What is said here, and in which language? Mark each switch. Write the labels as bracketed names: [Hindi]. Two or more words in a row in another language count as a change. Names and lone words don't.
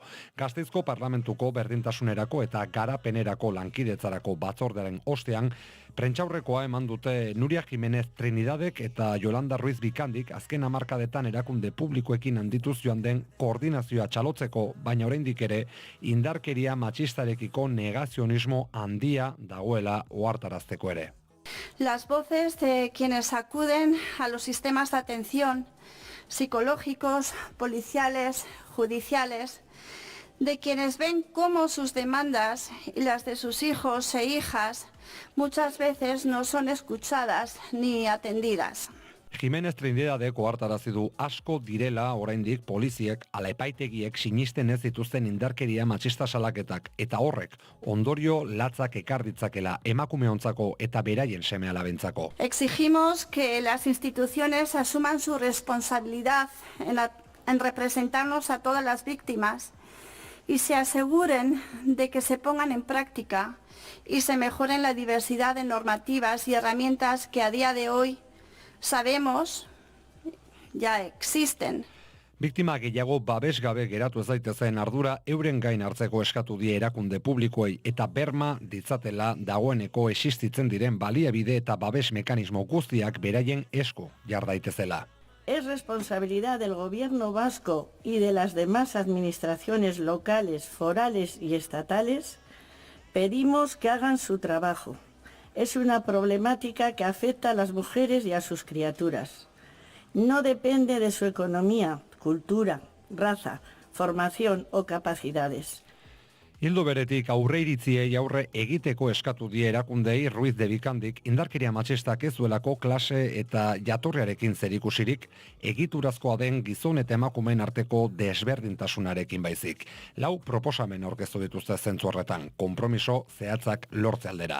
[Basque] Gasteizko Parlamentuko berdintasunerako eta garapenerako lankidetzarako batzordearen ostean, prentsaurrekoa eman dute Nuria Jimenez Trinidadek eta Yolanda Ruiz Bikandik azken hamarkadetan erakunde publikoekin handitu joan den koordinazioa txalotzeko, baina oraindik ere indarkeria matxistarekiko negazionismo handia dagoela ohartarazteko ere. [Spanish] Las voces de quienes acuden a los sistemas de atención psicológicos, policiales, judiciales, de quienes ven cómo sus demandas y las de sus hijos e hijas muchas veces no son escuchadas ni atendidas. [Basque] Jimenez Trinidadek ohartarazi du asko direla oraindik poliziek ala epaitegiek sinisten ez dituzten indarkeria matxista salaketak eta horrek ondorio latzak ekar ditzakela emakumeontzako eta beraien seme-alabentzako. [Spanish] Exigimos que las instituciones asuman su responsabilidad en representarnos a todas las víctimas y se aseguren de que se pongan en práctica y se mejoren la diversidad de normativas y herramientas que a día de hoy sabemos ya existen. [Basque] Biktima gehiago babesgabe geratu ez daitezen ardura euren gain hartzeko eskatu die erakunde publikoei eta berma ditzatela dagoeneko existitzen diren baliabide eta babes mekanismo guztiak beraien esku jar daitezela. [Spanish] Es responsabilidad del Gobierno vasco y de las demás administraciones locales, forales y estatales. Pedimos que hagan su trabajo. Es una problemática que afecta a las mujeres y a sus criaturas. No depende de su economía, cultura, raza, formación o capacidades. [Basque] Hildo beretik aurreiritziei aurre egiteko eskatu die erakundei Ruiz de Bikandik indarkeria matxistak ez duelako klase eta jatorriarekin zerikusirik egiturazkoa den gizon eta emakumeen arteko desberdintasunarekin baizik. 4 proposamen aurkeztu dituzte zentzu horretan, konpromiso zehatzak lortze aldera.